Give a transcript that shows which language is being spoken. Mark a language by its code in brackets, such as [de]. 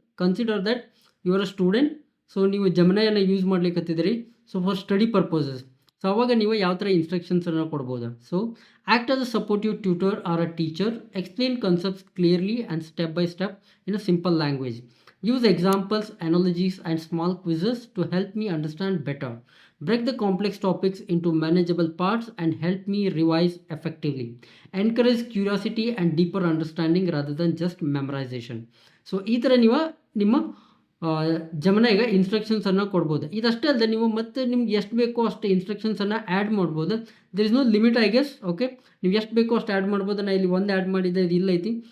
[en] Consider that you are a student. So [kn] ನೀವು ಜೆಮಿನೈಯನ್ನು use ಮಾಡ್ಲಿಕ್ಕತ್ತಿದ್ದೀರಿ, [en] So for study purposes. [kn] So ಅವಾಗ ನೀವು ಯಾವ ಥರ ಇನ್ಸ್ಟ್ರಕ್ಷನ್ಸನ್ನು ಕೊಡ್ಬೋದು. [en] So act as a supportive tutor or a teacher, explain concepts clearly and step by step in a simple language. Use examples, analogies, and small quizzes to help me understand better. Break the complex topics into manageable parts and help me revise effectively. Encourage curiosity and deeper understanding rather than just memorization. [kn] So ಈ ಥರ ನೀವು ನಿಮ್ಮ ಜೆಮಿನೈಗೆ ಇನ್ಸ್ಟ್ರಕ್ಷನ್ಸನ್ನು ಕೊಡ್ಬೋದು. ಇದಷ್ಟೇ ಅಲ್ಲದೆ ನೀವು ಮತ್ತೆ ನಿಮ್ಗೆ ಎಷ್ಟು ಬೇಕೋ ಅಷ್ಟು ಇನ್ಸ್ಟ್ರಕ್ಷನ್ಸನ್ನು ಆ್ಯಡ್ ಮಾಡ್ಬೋದು. [en] There is no limit, I guess. [kn] Okay, ನೀವು ಎಷ್ಟು ಬೇಕೋ ಅಷ್ಟು ಆ್ಯಡ್ ಮಾಡ್ಬೋದು. ನಾನು ಇಲ್ಲಿ ಒಂದು ಆ್ಯಡ್ ಮಾಡಿದ್ದೆ, ಇದು ಇಲ್ಲ ಐತಿ.